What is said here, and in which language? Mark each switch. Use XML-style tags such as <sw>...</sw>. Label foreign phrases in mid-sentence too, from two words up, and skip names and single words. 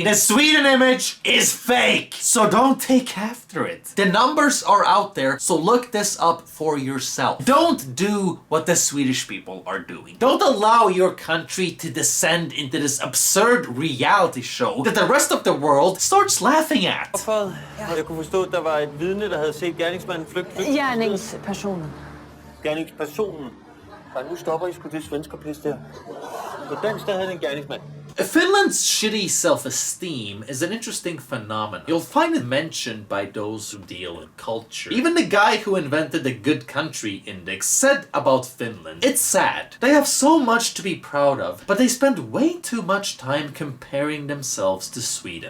<en>The Sweden image is fake! So don't take after it. The numbers are out there, so look this up for yourself. Don't do what the Swedish people are doing. Don't allow your country to descend into this absurd reality show that the rest of the world starts laughing at.</en> <da>Jeg kunne forstå, at der var et vidne, der havde set gerningsmanden flygte. Gerningspersonen. Gerningspersonen. Og nu stopper I sgu det svenskerpis der. På dansk, der havde den gerningsmand.</da> <en>Finland's shitty self-esteem is an interesting phenomenon. You'll find it mentioned by those who deal in culture. Even the guy who invented the Good Country Index said about Finland, it's sad. They have so much to be proud of, but they spend way too much time comparing themselves to Sweden.</en>